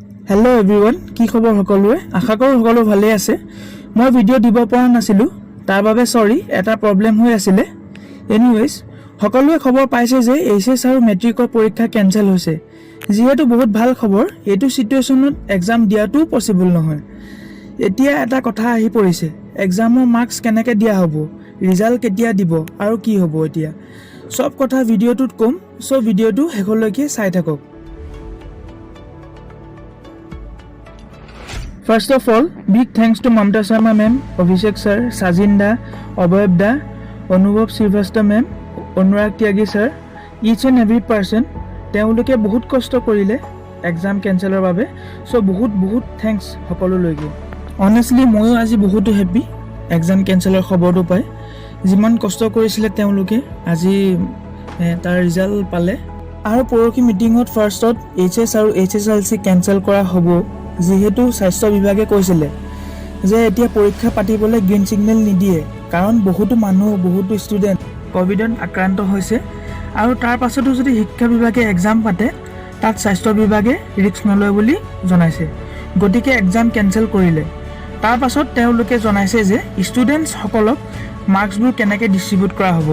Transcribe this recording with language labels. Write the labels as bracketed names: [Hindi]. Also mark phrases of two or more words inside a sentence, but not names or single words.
[English] hello everyone [Assamese] কি খবৰ সকলোৱে আশা কৰো সকলো ভালে আছে মই ভিডিঅ দিব পৰা নাছিলো তাৰ বাবে সৰি এটা প্ৰবলেম হৈ আছিল এনিৱেজ সকলোৱে খবৰ পাইছে যে এইচএস আৰু মেট্ৰিকৰ পৰীক্ষা কেনসেল হৈছে যেহেতু বহুত ভাল খবৰ এটো সিচুৱেচনত এক্সাম দিয়াটো পসিবল নহয় এতিয়া এটা কথা আহি পৰিছে এক্সামৰ মাৰ্কস কেনেকৈ দিয়া হ'ব ৰিজাল্ট কেতিয়া দিব আৰু কি হ'ব এতিয়া সব কথা ভিডিওটোত কম সো ভিডিওটো হেকলৈকে চাই থাকক [English] First of all, big thanks to Mamta Sharma ma'am, Abhishek sir, Sajin da, Abhayav da, Anubhav Srivastava ma'am, Anurag Tyagi sir, each and every person, [Assamese] তেওঁলোকে বহুত কষ্ট কৰিলে এক্সাম কেনসেলৰ বাবে সো বহুত থ্যাঙ্কস সকলোলৈকে অনেষ্টলি ময়ো আজি বহুত হ্যাপি এক্সাম কেনসেলৰ খবৰটো পাই যিমান কষ্ট কৰিছিলে তেওঁলোকে আজি তাৰ ৰিজাল্ট পালে আৰু পৰকি মিটিংত ফাৰ্ষ্টত এইচএস আৰু এইচএসএলসি কেনসেল কৰা হ'ব যেহেতু স্বাস্থ্য বিভাগে কৈছিলে যে এতিয়া পৰীক্ষা পাতিবলৈ [English] green signal [Assamese] নিদিয়ে কাৰণ বহুতো মানুহ বহুতো ষ্টুডেন্ট কোভিডত আক্ৰান্ত হৈছে আৰু তাৰ পাছতো যদি শিক্ষা বিভাগে এক্সাম পাতে তাত স্বাস্থ্য বিভাগে ৰিস্ক নলয় বুলি জনাইছে গতিকে এক্সাম কেনসেল কৰিলে তাৰ পাছত তেওঁলোকে জনাইছে যে ষ্টুডেন্টছ সকলক মাৰ্কছবোৰ কেনেকৈ ডিস্ট্ৰিবিউট কৰা হ'ব